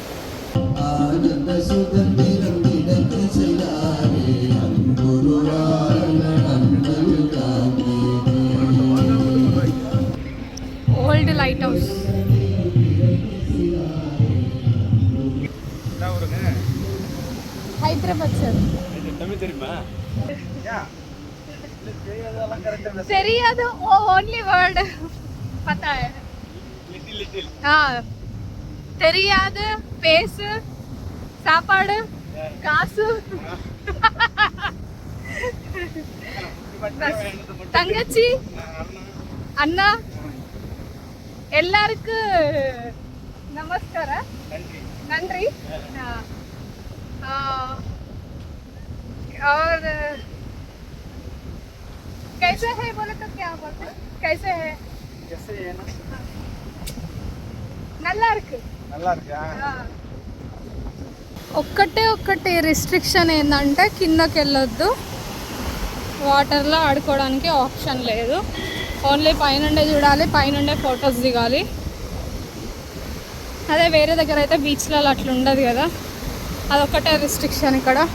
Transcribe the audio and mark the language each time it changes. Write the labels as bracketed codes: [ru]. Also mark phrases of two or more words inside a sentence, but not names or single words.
[te] ఓల్డ్ లైట్ హౌస్. హైదరాబాద్ సార్. తెలియదు, [en] only word [hi] पता है. [ta] தெரியாது, பேசு, சாப்பாடு, காசு, தங்கச்சி, அண்ணா, எல்லாருக்கும் நமஸ்காரம், நன்றி. [hi] और कैसे है बोले तो क्या बोलते, कैसे है, कैसे है ना, [ta] நல்லா இருக்கு. [te] ఒక్కటే రిస్ట్రిక్షన్ ఏంటంటే కిందకి వెళ్ళొద్దు, వాటర్లో ఆడుకోవడానికి ఆప్షన్ లేదు. ఓన్లీ పైనుండే చూడాలి, పైనుండే ఫొటోస్ దిగాలి. అదే వేరే దగ్గర అయితే బీచ్లలో అట్లా ఉండదు కదా, అదొక్కటే రిస్ట్రిక్షన్ ఇక్కడ.